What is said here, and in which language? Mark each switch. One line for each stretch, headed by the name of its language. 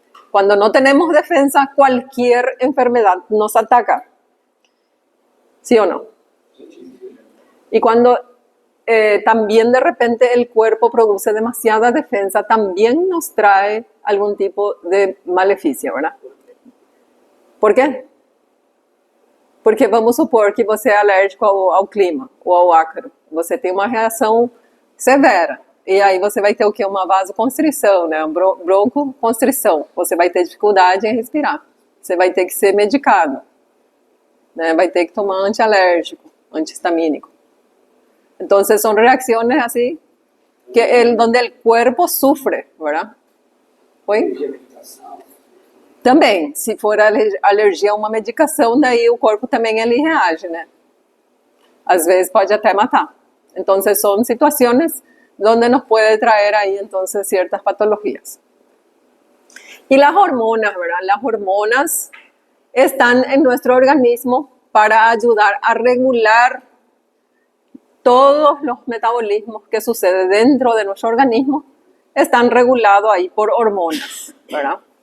Spanish: Cuando no tenemos defensa, cualquier enfermedad nos ataca. ¿Sí o no? Y cuando también de repente el cuerpo produce demasiada defensa, también nos trae algún tipo de maleficio, ¿verdad?
Portuguese: ¿Por quê? Porque vamos supor que você é alérgico ao clima ou ao ácaro. Você tem uma reação severa. E aí você vai ter o quê? Uma vasoconstrição, né? Uma broncoconstrição. Você vai ter dificuldade em respirar. Você vai ter que ser medicado. Né? Vai ter que tomar antialérgico, antihistamínico.
Spanish: Entonces son reacciones así que donde el cuerpo sufre, ¿verdad?
Portuguese: ¿Oi? Também, se for alergia a uma medicação, daí o corpo também ele reage, né? Às vezes pode até matar.
Spanish: Entonces son situaciones donde nos puede traer ahí entonces ciertas patologías. Y las hormonas, ¿verdad? Las hormonas están en nuestro organismo para ayudar a regular todos los metabolismos que suceden dentro de nuestro organismo, están regulados ahí por hormonas, ¿verdad?